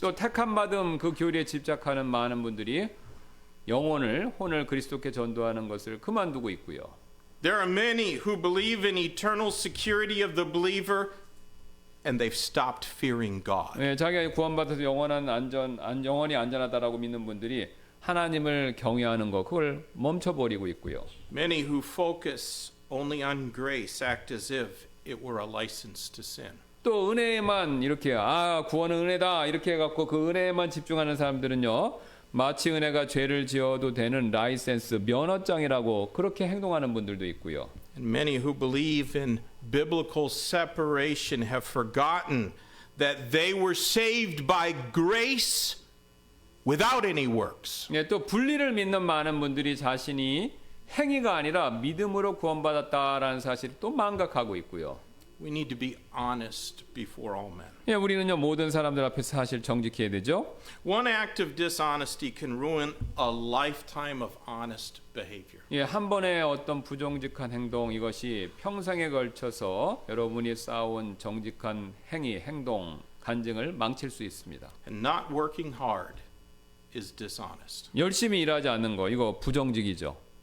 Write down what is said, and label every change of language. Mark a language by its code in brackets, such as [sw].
[ko] 또 택함 받음 그 교리에 집착하는 많은 분들이 영혼을 혼을 그리스도께 전도하는 것을 그만두고 있고요. [en] There are many who believe in eternal security of the believer, and they've stopped fearing God. [ko] 예, 자기가 구원받아서 영원히 안전하다라고 믿는 분들이 하나님을 경외하는 것 그걸 멈춰버리고 있고요. [en] Many who focus only on grace act as if it were a license to sin. [ko] 또 은혜에만 이렇게 구원은 은혜다 이렇게 해갖고 그 은혜에만 집중하는 사람들은요 마치 은혜가 죄를 지어도 되는 라이센스 면허장이라고 그렇게 행동하는 분들도 있고요. [en] And many who believe in biblical separation have forgotten that they were saved by grace without any works. [ko] 예, 또 분리를 믿는 많은 분들이 자신이 행위가 아니라 믿음으로 구원받았다라는 사실을 또 망각하고 있고요. [en] We need to be honest before all men. [ko] 예, 우리는요 모든 사람들 앞에서 사실 정직해야 되죠. [en] One act of dishonesty can ruin a lifetime of honest behavior. [ko] 예, 한 번의 어떤 부정직한 행동 이것이 평생에 걸쳐서 여러분이 쌓아온 정직한 행위, 행동, 간증을 망칠 수 있습니다. [en] And not working hard is dishonest. [ko] 열심히 일하지 않는 거 이거 부정직이죠.